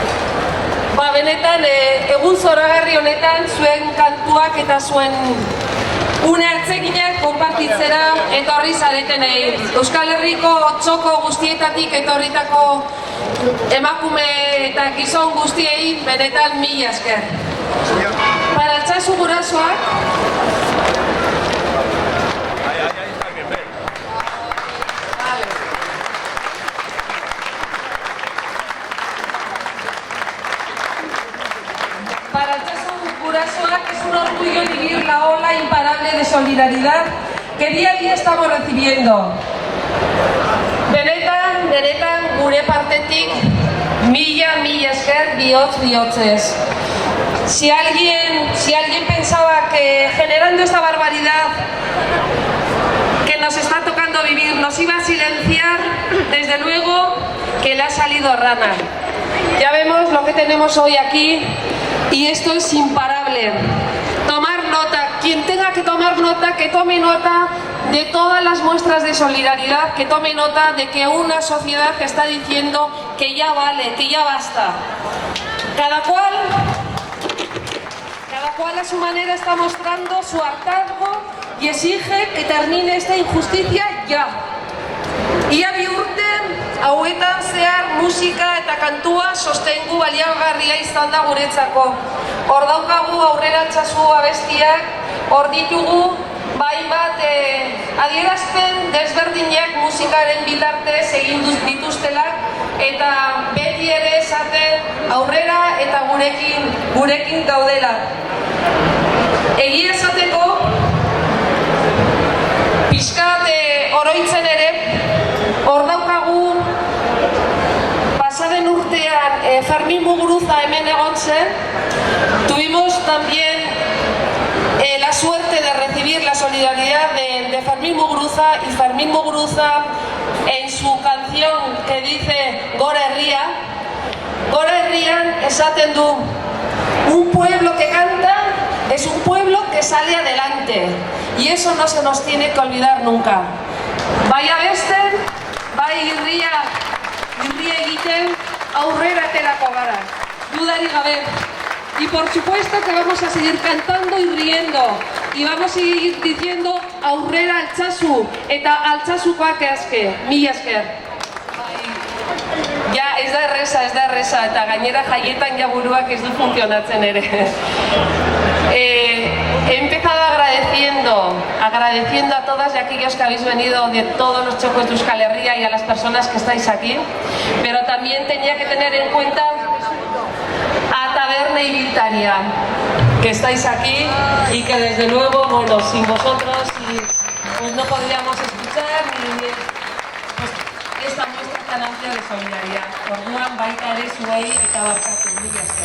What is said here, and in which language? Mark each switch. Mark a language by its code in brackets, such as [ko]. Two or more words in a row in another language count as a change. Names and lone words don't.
[eu] benetan egun zoragarri honetan zuen kantuak eta zuen une hartzeginak konpartitzera etorri zaretenei. Euskal Herriko txoko guztietatik etorritako emakume eta gizon guztiei benetan mila esker. Para Altsasu gurasoak, [es] es un orgullo vivir la ola imparable de solidaridad que día a día estamos recibiendo. [eu] Benetan gure partetik mila esker bihotzez. [es] Si alguien pensaba que generando esta barbaridad que nos está tocando vivir nos iba a silenciar, desde luego que le ha salido rana. Ya vemos lo que tenemos hoy aquí y esto es imparable. Tomar nota, quien tenga que tomar nota, que tome nota de todas las muestras de solidaridad, que tome nota de que una sociedad que está diciendo que ya vale, que ya basta. Cada cual a su manera está mostrando su hartazgo y exige que termine esta injusticia ya. [eu] Ia bi urte hauetan zehar musika eta kantua sostengu baliagarria izan da guretzako. Hor daukagu Aurrera Altsasu abestiak, hor ditugu hainbat adierazpen desberdinak musikaren bitartez egin dituztelak eta beti ere esaten aurrera eta gurekin gaudela. Egia esateko pixkat oroitzen ere hor daukagu pasaden urtean Fermín Muguruza hemen egon zen. [es] Tuvimos también la suerte de recibir la solidaridad de Fermín Muguruza, y Fermín Muguruza en su canción que dice Gora Herrian [eu] esaten du: [es] un pueblo que canta es un pueblo que sale adelante. Y eso no se nos tiene que olvidar nunca. [eu] Bai abesten, bai irria egiten, aurrera aterako gara. Dudarik gabe. [es] Y por supuesto que vamos a seguir cantando y riendo. Y vamos a seguir diciendo [eu] aurrera altsasu eta altsasukoak eske. Mila esker. Ja, ez da erresa, eta gainera jaietan ja buruak ez du funtzionatzen ere. [es] He empezado agradeciendo a todas y aquellos que habéis venido de todos los chocos de Euskal Herria y a las personas que estáis aquí, pero también tenía que tener en cuenta a Taberna Ibiltaria, que estáis aquí y que desde luego, bueno, sin vosotros pues no podríamos escuchar ni esta muestra tan amplia de solidaridad. [eu] Orduan baita ere zuei eta barkatu, mila esker.